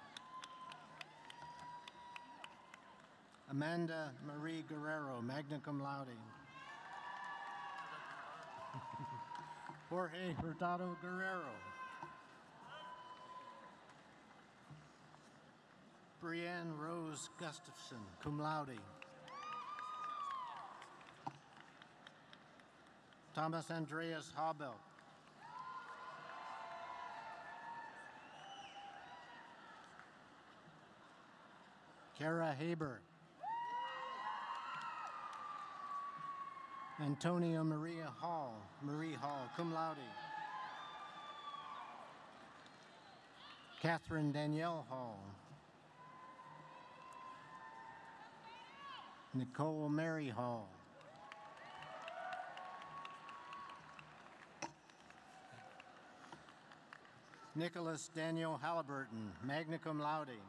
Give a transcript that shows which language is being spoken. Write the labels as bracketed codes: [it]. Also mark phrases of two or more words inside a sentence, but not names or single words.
[en] Amanda Marie Guerrero, [la] magna cum laude. [en] Jorge Hurtado Guerrero. Brianne Rose Gustafson, [la] cum laude. [en] Thomas Andreas Habel. Kara Haber. Antonia Maria Hall, Marie Hall, [la] cum laude. [en] Catherine Danielle Hall. Nicole Mary Hall. Nicholas Daniel Halliburton, [la] magna cum laude.